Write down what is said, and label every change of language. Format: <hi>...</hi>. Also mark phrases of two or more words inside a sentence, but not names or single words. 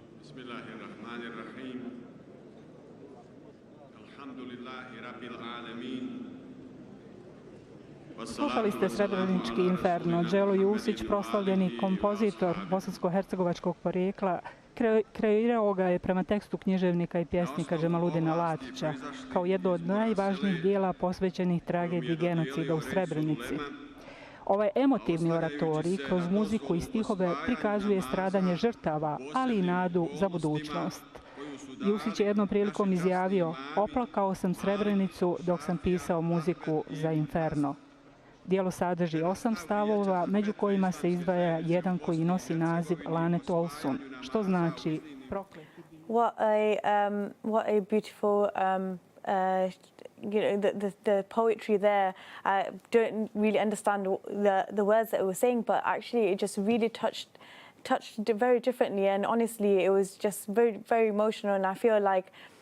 <ar>بسم الله الرحمن الرحيم. الحمد لله رب العالمين.</ar> <bs>Slušali ste Srebrenički inferno. Đelo Jusić, proslavljeni kompozitor bosansko-hercegovačkog porijekla, kreirao ga je prema tekstu književnika i pjesnika Džemaludina Latića, kao jedno od najvažnijih dijela posvećenih tragediji genocida u Srebrenici. Ovaj emotivni oratorij kroz muziku i stihove prikazuje stradanje žrtava, ali i nadu za budućnost. Jusić je jednom prilikom izjavio: "Oplakao sam Srebrenicu dok sam pisao muziku za Inferno." Dijelo sadrži 8 stavova, među kojima se izdvaja jedan koji nosi naziv Lanet Olsun, što znači prokleti.</bs> <en>What a beautiful the poetry there. I don't really understand the words that it was saying, but actually it just really touched very differently, and honestly it was just very, very emotional, and I feel like</en>